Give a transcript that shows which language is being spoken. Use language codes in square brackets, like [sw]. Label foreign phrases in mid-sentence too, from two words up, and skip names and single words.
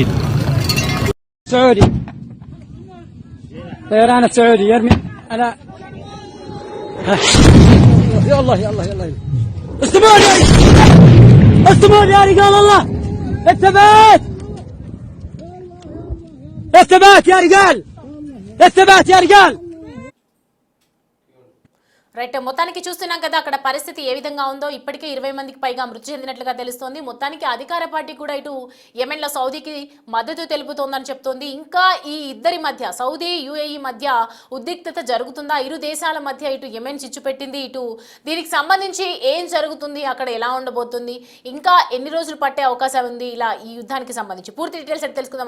[ar] سعودي طيران السعودي يرمي على يا الله يا الله يا الله. استمر استمر يا رجال الله، الثبات الثبات يا رجال، الثبات يا رجال. [te] రైట్, మొత్తానికి చూస్తున్నాం కదా అక్కడ పరిస్థితి ఏ విధంగా ఉందో. ఇప్పటికే 20 మందికి పైగా మృతి చెందినట్లుగా తెలుస్తోంది. మొత్తానికి అధికార పార్టీ కూడా ఇటు యెమెన్లో సౌదీకి మద్దతు తెలుపుతోందని చెప్తోంది. ఇంకా ఈ ఇద్దరి మధ్య సౌదీ యుఏఈ మధ్య ఉద్రిక్తత జరుగుతుందా, ఇరు దేశాల మధ్య ఇటు యెమెన్ చిచ్చు పెట్టింది, ఇటు దీనికి సంబంధించి ఏం జరుగుతుంది, అక్కడ ఎలా ఉండబోతుంది, ఇంకా ఎన్ని రోజులు పట్టే అవకాశం ఉంది, ఇలా ఈ యుద్ధానికి సంబంధించి పూర్తి డీటెయిల్స్ అయితే తెలుసుకుందాం.